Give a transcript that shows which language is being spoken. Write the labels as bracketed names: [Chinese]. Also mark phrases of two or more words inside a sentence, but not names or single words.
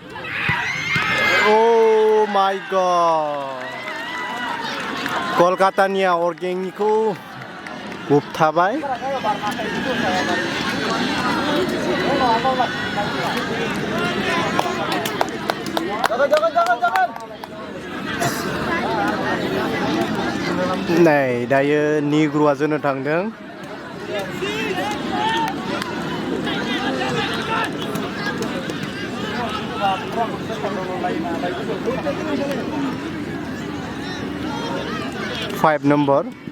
[English] Oh my god [Bodo] कलकातानिया अर्गेंनिखौ होबथाबाय नै दायो निग्रुआ जोनो थांदों [English] Five number